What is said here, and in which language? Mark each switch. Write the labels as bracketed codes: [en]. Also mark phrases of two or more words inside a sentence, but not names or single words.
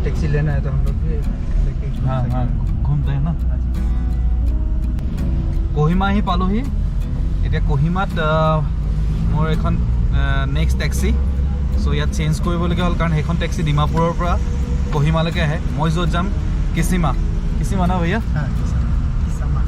[hi] लेना है तो हम लोग भी लेके घूम हाँ हाँ सकेंगे। घूमते हैं ना [as] কহিমা আহি পালোহি এতিয়া কহিমাত মোৰ এখন [en] next taxi [as] চ' ইয়াত চেঞ্জ কৰিবলগীয়া হ'ল কাৰণ সেইখন টেক্সি ডিমাপুৰৰ পৰা কহিমালৈকে আহে মই য'ত যাম কিছিমা [hi] ना भैया हाँ किसामा